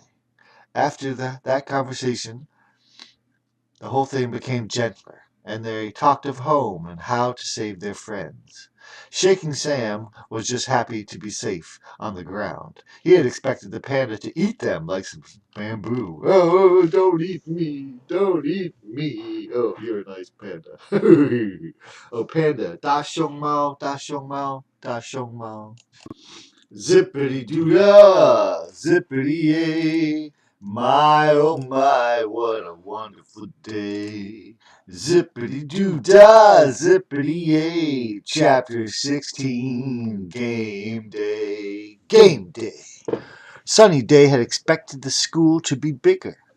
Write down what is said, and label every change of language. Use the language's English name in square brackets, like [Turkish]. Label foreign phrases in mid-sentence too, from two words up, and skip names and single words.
[English] After that conversation, the whole thing became gentler, and they talked of home and how to save their friends. Shaking Sam was just happy to be safe on the ground. He had expected the panda to eat them like some bamboo. Oh, don't eat me! Don't eat me! Oh, you're a nice panda. Oh, panda. [Chinese] 大熊猫，大熊猫，大熊猫。 [English] Zippity doo dah, zippity yay. My oh my, what a wonderful day. Zippity doo dah, zippity yay. Chapter 16, Game Day. Game Day. Sunny Day had expected the school to be bigger.